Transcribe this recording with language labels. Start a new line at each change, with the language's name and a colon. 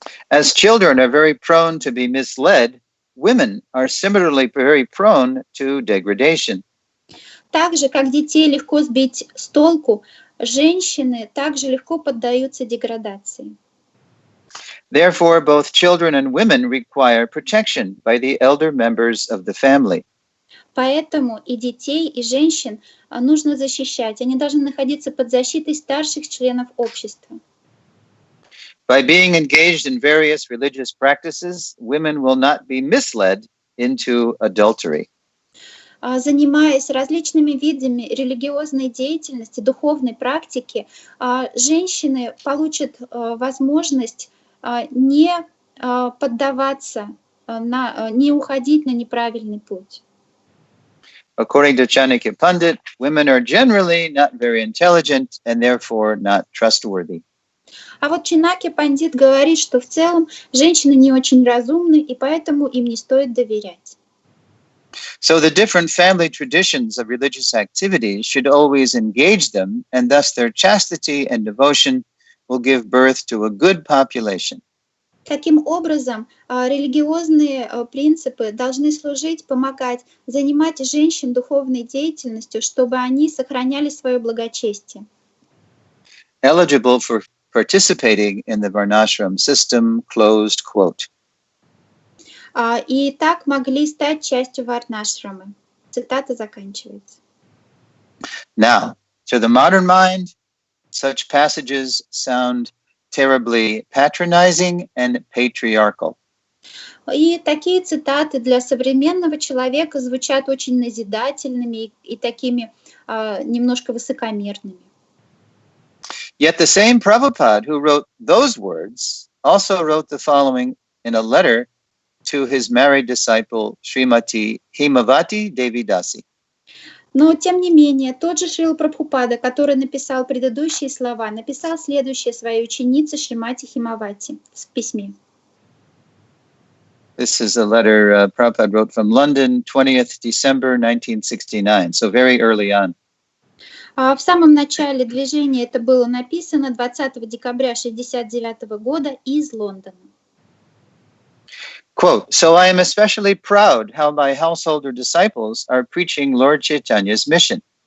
English: As children are very prone to be misled, women are similarly very prone to degradation.
Russian: Так же, как детей легко сбить с толку, женщины также легко поддаются деградации.
English: Therefore, both children and women require protection by the elder members of the family.
Russian: Поэтому и детей, и женщин нужно защищать. Они должны находиться под защитой старших членов общества.
English: By being engaged in various religious practices, women will not be misled into adultery.
Russian: Занимаясь различными видами религиозной деятельности, духовной практики, женщины получат возможность не поддаваться, не уходить на неправильный путь.
English: According to Chanakya Pandit, women are generally not very intelligent and therefore not trustworthy.
Russian: А вот Чанакья Пандит говорит, что в целом женщины не очень разумны, и поэтому им не стоит доверять.
English: So the different family traditions of religious activity should always engage them, and thus their chastity and devotion will give birth to a good population.
Russian: Таким образом, религиозные принципы должны служить, помогать, занимать женщин духовной деятельностью, чтобы они сохраняли свое благочестие.
English: Eligible for participating in the Varnashram system, closed quote.
Russian: И так могли стать частью варнашрамы. Цитата заканчивается.
English: Now, to the modern mind, such passages sound terribly patronizing and patriarchal.
Russian: И такие цитаты для современного человека звучат очень назидательными и такими немножко высокомерными.
English: Yet the same Prabhupada who wrote those words also wrote the following in a letter to his married disciple Srimati Himavati Devi Dasi.
Russian: Но, тем не менее, тот же Шрила Прабхупада, который написал предыдущие слова, написал следующее своей ученице Шримати Химавати в письме.
English: This is a letter Prabhupada wrote from London, 20th December 1969, so very early on.
Russian: В самом начале движения это было написано 20 декабря 1969 года из Лондона.
English: Quote, so I am especially proud how my householder disciples are preaching Lord Chaitanya's mission.